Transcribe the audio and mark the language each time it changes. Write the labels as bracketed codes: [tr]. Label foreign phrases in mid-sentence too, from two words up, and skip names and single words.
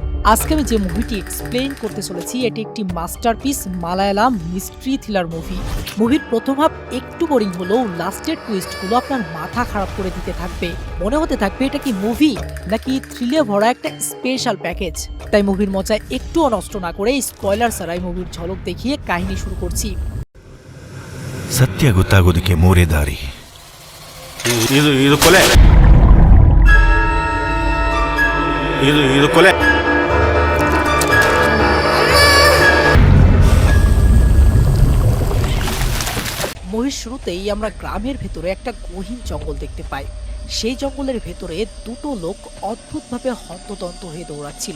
[bn] আজকে আমি যে মুভিটি এক্সপ্লেইন করতে চলেছি এটি একটি [en] masterpiece Malayalam mystery thriller movie. [bn] মুভির প্রথম হাফ একটু বোরিং হলেও লাস্টের টুইস্টগুলো আপনার মাথা খারাপ করে দিতে থাকবে। মনে হতে থাকবে এটা কি মুভি নাকি থ্রিলে ভরা একটা [en] special package. [bn] তাই মুভির মজা একটুও নষ্ট না করে স্পয়লার ছাড়াই মুভির ঝলক দেখিয়ে কাহিনী শুরু করছি। [kn] ಸತ್ಯ ಗೊತ್ತಾಗೋದಕ್ಕೆ ಮೂರೇ ದಾರಿ. ಇದು ಕೊಲೆ. ಇದು ಕೊಲೆ. [bn] মুভির শুরুতেই আমরা গ্রামের ভেতরে একটা গহীন জঙ্গল দেখতে পাই। সেই জঙ্গলের ভেতরে দুটো লোক অদ্ভুতভাবে হন্তদন্ত হয়ে দৌড়াচ্ছিল।